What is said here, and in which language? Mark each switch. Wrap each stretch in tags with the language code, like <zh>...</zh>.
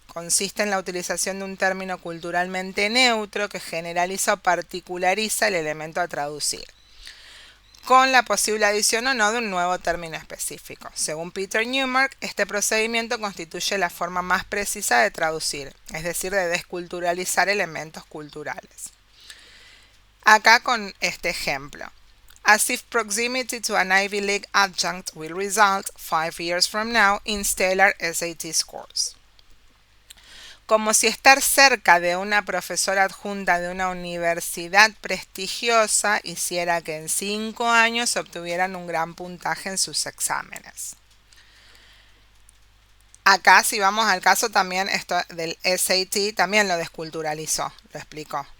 <es>Consiste en la utilización de un término culturalmente neutro que generaliza o particulariza el elemento a traducir, con la posible adición o no de un nuevo término específico. Según Peter Newmark, este procedimiento constituye la forma más precisa de traducir, es decir, de desculturalizar elementos culturales. Acá con este ejemplo.</es> <en>As if proximity to an Ivy League adjunct will result, 5 years from now, in stellar SAT scores.</en> <es>Como si estar cerca de una profesora adjunta de una universidad prestigiosa hiciera que en 5 años obtuvieran un gran puntaje en sus exámenes. Acá, si vamos al caso, también esto del SAT también lo desculturalizó, lo explicó.</es>